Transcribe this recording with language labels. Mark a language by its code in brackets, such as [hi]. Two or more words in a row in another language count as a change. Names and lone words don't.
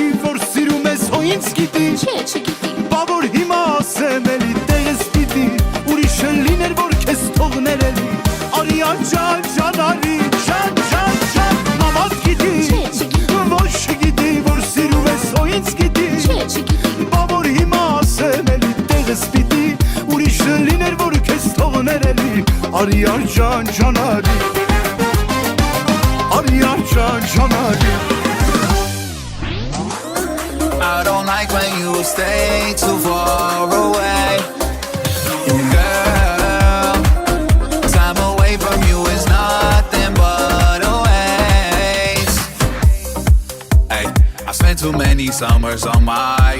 [hy] որ սիրում ես հո ինձ գիտի Բա որ հիմա ասեմ էլի տեղս պիտի Ուրիշը լիներ որ քեզ թողներ էլի Արի արջան ջանարի ջան ջան ջան Մամատ գիտի, ոնց չգիտի որ սիրում ես հո ինձ գիտի Բա որ հիմա ասեմ էլի տեղս պիտի Ուրիշը լիներ որ քեզ թողներ էլի Արի արջան ջանարի Արի արջան ջանարի [en] I don't like when you stay too far away Girl, time away from you is nothing but a waste Hey, I spent too many summers on my